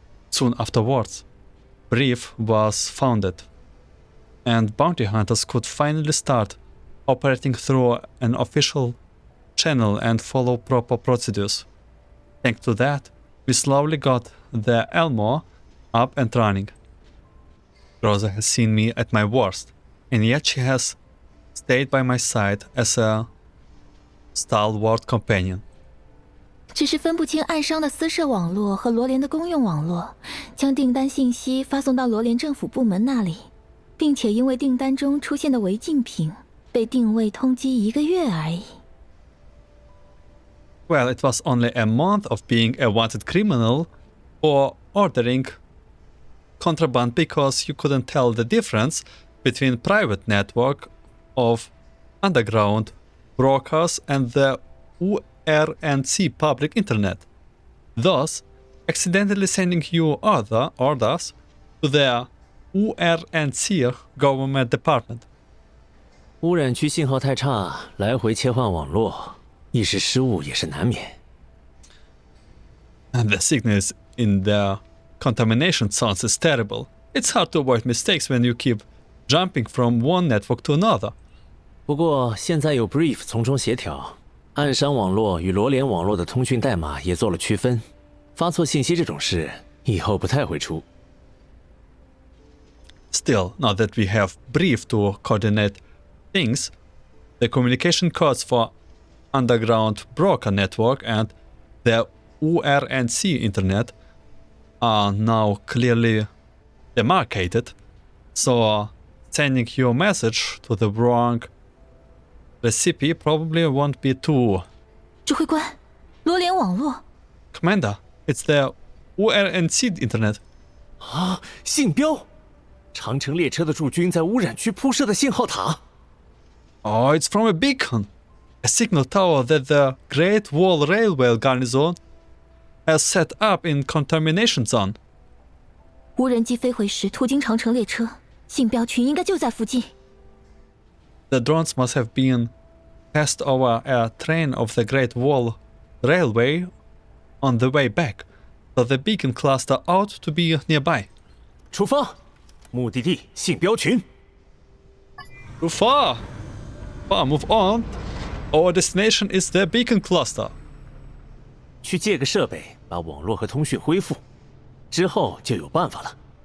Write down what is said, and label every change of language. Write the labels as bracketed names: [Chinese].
[English] Soon afterwards, Brief was founded, and bounty hunters could finally start operating through an official channel and follow proper procedures. Thanks to that, we slowly got the Elmore up and running. Rosa has seen me at my worst, and yet she has stayed by my side as a stalwart companion. [Chinese] 只是分不清暗商的私设网络和罗联的公用网络，将订单信息发送到罗联政府部门那里，并且因为订单中出现的违禁品被定位通缉1个月而已。 [English] Well, it was only a month of being a wanted criminal or ordering contraband because you couldn't tell the difference between private network of underground brokers and the URNC public internet, thus accidentally sending you other orders to the URNC government department. [Chinese] 污染区信号太差，来回切换网络，一时失误也是难免。 [English] And the signals in the contamination zones is terrible. It's hard to avoid mistakes when you keep jumping from one network to another. [Chinese] 不过现在有 brief 从中协调，暗山网络与罗联网络的通讯代码也做了区分，发错信息这种事以后不太会出。 [English] Still, now that we have brief to coordinate things, the communication codes for underground broker network and the URNC internet are now clearly demarcated, so sending your message to the wrong recipe probably won't be too... [Chinese] 指挥官，罗联网络。 [English] Commander, it's the URNC internet. [Chinese] 啊，信标！长城列车的驻军在污染区铺设的信号塔。 [English] Oh, it's from a beacon. A signal tower that the Great Wall Railway garnison has set up in contamination zone. [Chinese] 无人机飞回时途经长城列车，信标群应该就在附近。 [English] The drones must have been passed over a train of the Great Wall Railway on the way back, so the beacon cluster ought to be nearby. [Chinese] 出发，目的地信标群。 [English] Too far. Move on. Our destination is the beacon cluster. [Chinese] 去借个设备，把网络和通讯恢复，之后就有办法了。